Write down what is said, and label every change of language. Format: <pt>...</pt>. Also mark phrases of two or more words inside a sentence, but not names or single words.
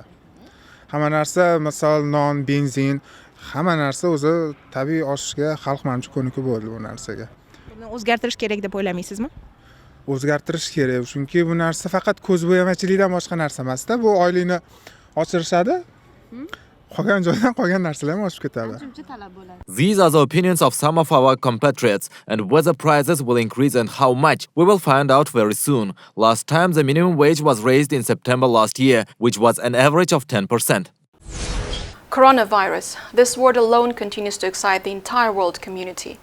<uz>Hamma narsa, misol non, benzin, hamma narsa o'zi tabiiy oshishga xalq menimcha ko'nikib bo'ldi bu narsaga. Buni o'zgartirish kerak deb o'ylamaysizmi? O'zgartirish kerak, chunki bu narsa faqat ko'zbo'yamachilikdan boshqa narsa emas-da. Bu oylikni oshirishadi. Qolgan joydan qolgan narsalar ham oshib ketadi.</uz> <en>These are the opinions of some of our compatriots, and whether prices will increase and how much, we will find out very soon. Last time, the minimum wage was raised in September last year, which was an average of 10%. Coronavirus. This word alone continues to excite the entire world community.</en>